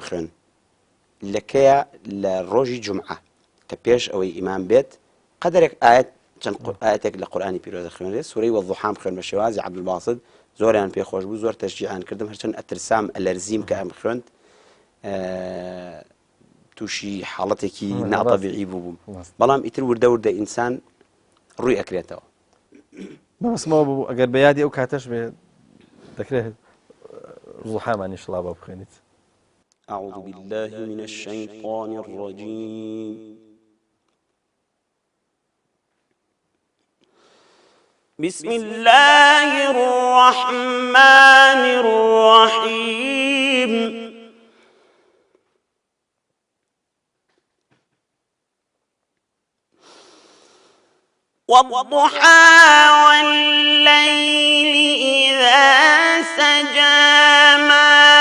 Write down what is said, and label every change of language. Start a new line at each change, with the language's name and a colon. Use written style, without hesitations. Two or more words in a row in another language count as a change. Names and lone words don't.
Central Kurdish: خوێن لەکەیە لە ڕۆژی جومعە کە پێش ئەوەی ئیمام بێت قەدرێک چەند ئاەتێک لە قورئانی پیرۆزە خوێنرێت سوورەی وەضحام خوێن بە شێوازی عەبدولباسیت زۆریان پێخۆش بوو زۆر تەشجیعیان کردم هەرچەند ئەترسام ئەلەرزیم کە ئەم خوێند تووشی حاڵەتێکی ناتەبیعی بوو بەڵام ئیتر وردە ئینسان ڕووی ئەکرێتەوە بەسمەوە بوو ئەگەر بە یادی ئەو کاتەش بێ دەکرێت وەضحامانی شڵا بە بخوێنیت
Arabic: أعوذ بالله من الشيطان الرجيم بسم الله الرحمن الرحيم والضحى والليل إذا سجى ما